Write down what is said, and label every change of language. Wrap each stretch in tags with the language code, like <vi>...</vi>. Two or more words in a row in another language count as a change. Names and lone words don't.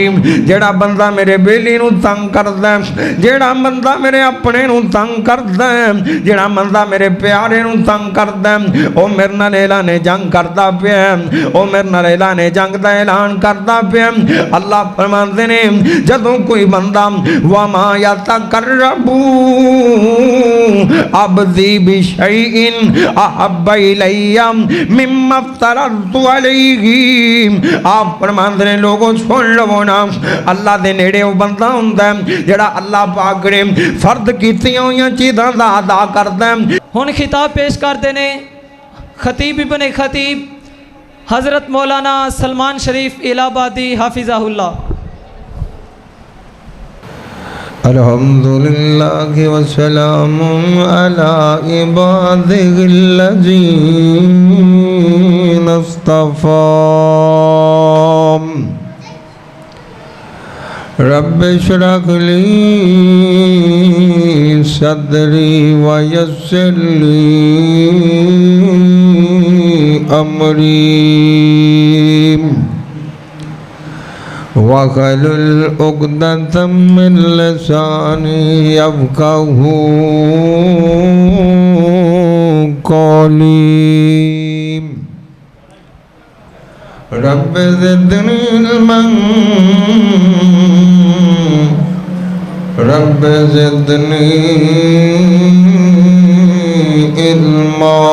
<pa>جیڑا بندہ میرے بیلی نوں تنگ کردا، جیڑا بندہ میرے اپنے نوں تنگ کردا، جیڑا بندہ میرے پیارے نوں تنگ کردا، او میرے نال اعلان جنگ کردا پیا، او میرے نال اعلان جنگ دا اعلان کردا پیا. اللہ فرماتے نے جدوں کوئی بندہ</pa> <ar>وما يتقرب عبدي بشيء أحب إلي مما افترضت عليه.</ar> <pa>آپ فرماتے نے لوگو سن لو نا، اللہ دے نیڑے وہ بندہ ہندا جیڑا اللہ پاک نے فرض کیتیاں ہوئیاں چیزاں دا ادا کردا. ہن خطاب پیش کرتے نے خطیب ابن خطیب حضرت مولانا سلمان شریف الہ آبادی حفظہ اللہ.</pa> <ar>الحمد لله والسلام على عباده الذين اصطفى. رب اشرح لي صدري ويسر لي أمري واحلل عقدة من لساني يفقهوا قولي. رب زدني علما رب زدني علما.</ar>